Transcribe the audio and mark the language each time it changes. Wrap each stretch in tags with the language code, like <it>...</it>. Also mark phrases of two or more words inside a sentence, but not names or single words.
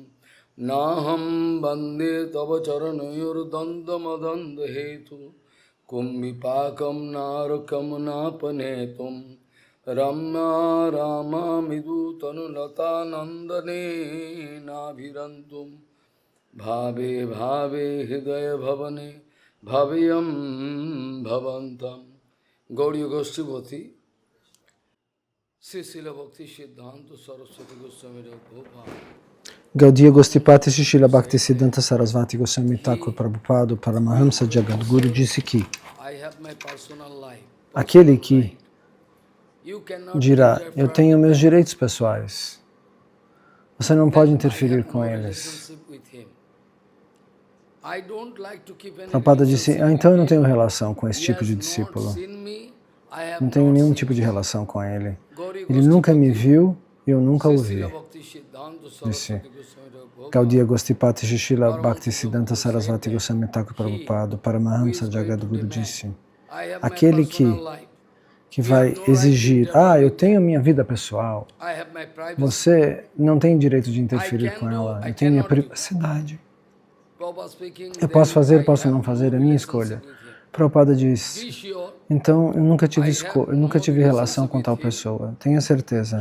<sa>Naham bande tava charanayor danda madanda hetu Kumbhipakam narakam napanetum Ramya rama midu tanulata nandane nabhirantum Bhave bhave hidaya bhavane bhavayam bhavantam Gauriya Goshtibhati Srila Bhakti Siddhanta Saraswati Goswami Prabhupada</sa> <pt>Gaudiya Gostipati Shishila Bhaktisiddhanta Sarasvati Goswami Thakur Prabhupada Paramahamsa Jagadguru disse que aquele que dirá, eu tenho meus direitos pessoais, você não pode interferir com eles. Prabhupada disse, então eu não tenho relação com esse tipo de discípulo. Não tenho nenhum tipo de relação com ele. Ele nunca me viu e eu nunca o vi. Disse Gaudiya Gostipati Shishila Bhaktisiddhanta Sarasvati Goswami Thakur Prabhupada Paramahamsa Jagadguru disse, aquele que vai exigir, eu tenho minha vida pessoal, você não tem direito de interferir com ela, eu tenho minha privacidade. Eu posso fazer, posso não fazer, é minha escolha. Prabhupada diz, então eu nunca tive relação com tal pessoa, tenha certeza.</pt>